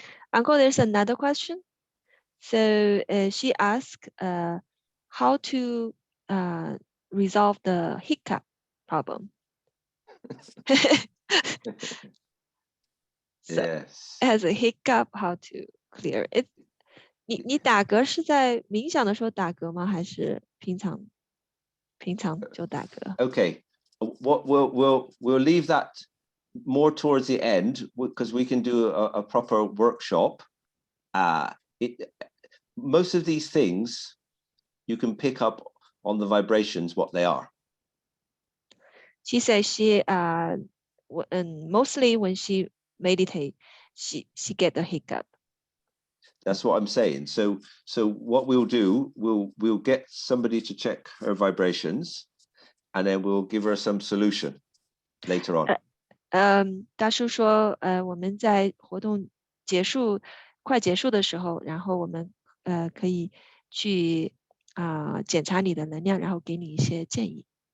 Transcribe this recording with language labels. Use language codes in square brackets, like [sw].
[en] Uncle, there's another question. So she asked how to resolve the hiccup problem. So, Yes. as a hiccup, how to clear it? [zh] 你打嗝是在冥想的时候打嗝吗？还是平常就打嗝？ [en] Okay. What we'll leave that more towards the end, because we can do a proper workshop. Most of these things you can pick up on the vibrations, what they are. She says she mostly when she meditate, she get a hiccup. That's what I'm saying. So what we'll do, we'll get somebody to check her vibrations, and then we'll give her some solution later on. [zh] 大叔说，我们在活动快结束的时候，然后我们可以去检查你的能量，然后给你一些建议。